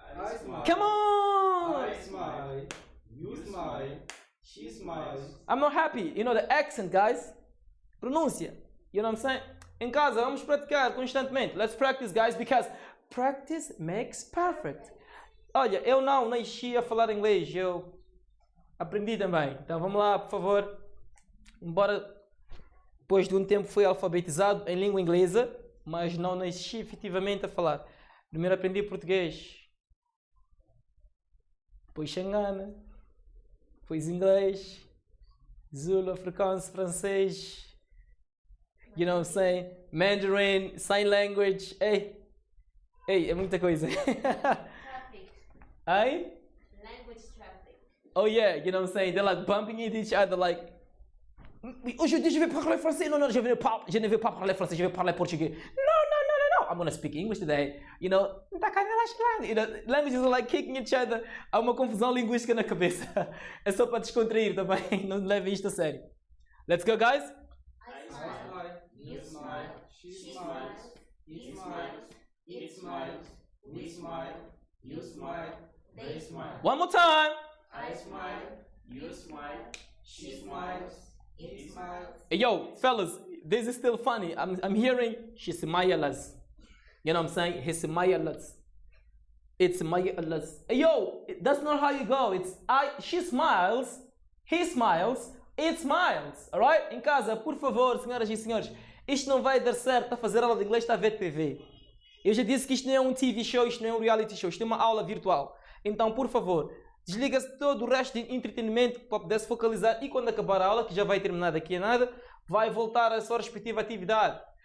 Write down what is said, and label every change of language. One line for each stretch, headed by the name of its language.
English: I smile. Come on. I smile. You smile. She smiles. I'm not happy. You know the accent, guys. Pronúncia. You know what I'm saying?
Portuguese: Em casa, vamos praticar constantemente.
English: Let's practice, guys, because practice makes perfect.
Portuguese: Olha, eu não nasci a falar inglês, eu aprendi também. Então vamos lá, por favor. Embora depois de um tempo fui alfabetizado em língua inglesa, mas não nasci efetivamente a falar. Primeiro aprendi português, depois xangana, depois inglês, Zulu, africano, francês,
English: you know what I'm saying?
Portuguese: Mandarin, sign language, ei, é muita coisa.
English: Traffic. Hey? Language traffic. Oh yeah, you know what I'm saying? They're like bumping into each other like,
French: aujourd'hui je vais parler français, non, je ne vais pas parler français, je vais parler portugais.
English: No, I'm gonna speak English today. You know, languages are like kicking each other.
Portuguese: Há uma confusão linguística na cabeça. É só para descontrair também, não levem isto a sério.
English: Let's go, guys. I I smile. smile. You smile. She smiles. He smiles. It smiles. We smile. You smile. They smile. One more time. I smile. You smile. She smiles. It smiles. Hey, yo, fellas, this is still funny. I'm hearing she smiles. You know what I'm saying? He smiles. It smiles. Hey, yo, that's not how you go. She smiles. He smiles. It smiles. Alright?
Portuguese: Em casa, por favor, senhoras e senhores, isto não vai dar certo a fazer aula de inglês, está a ver TV. Eu já disse que isto não é um TV show, isto não é um reality show, isto é uma aula virtual. Então, por favor, desliga-se todo o resto de entretenimento para poder se focalizar e quando acabar a aula, que já vai terminar daqui a nada, vai voltar à sua respectiva atividade.